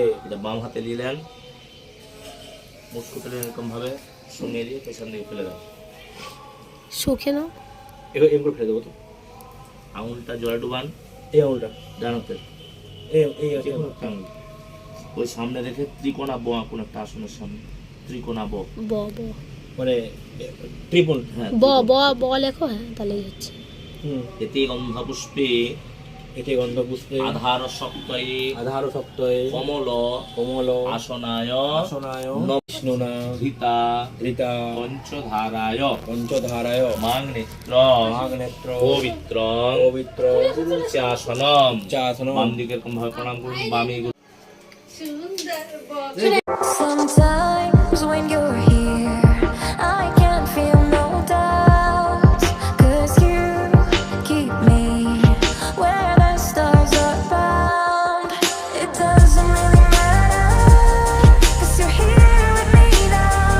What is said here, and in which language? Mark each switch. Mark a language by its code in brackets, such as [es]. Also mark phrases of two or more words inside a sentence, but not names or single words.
[bn] এটা বাম হাতে নিলেন, মুস্কুতে এরকম ভাবে সঙ্গে দিয়ে পেছন দিকে ফেলে দেন। সুখে নাও, এগুলো ফেলে দেবো তো। আঙুলটা জলে ডুবান, এই আঙুলটা ডান হাতে ওই সামনে রেখে ত্রিকোণা ব আঁকুন একটা আসনের সামনে। ত্রিকোণা ব ব ব মানে ত্রিকোণ। হ্যাঁ, ব ব ব লেখো। হ্যাঁ, তাহলেই হচ্ছে। [sa] এতে গন্ধপুষ্পে এতে গন্ধপুষ্পে আধার সপ্তয়ে কমল কমল আসনায় আসনায় বিষ্ণুনা ধৃতা ধৃতা পঞ্চধারায় মাংনেত্র পবিত্র পবিত্র চাসনম [bn] বাম দিকে এরকম ভাবে প্রণাম করুন। বামে [en] Sometimes when you're here, I can feel no doubt, 'cause you keep me where the stars are bound. It doesn't really matter, 'cause you're here with me now.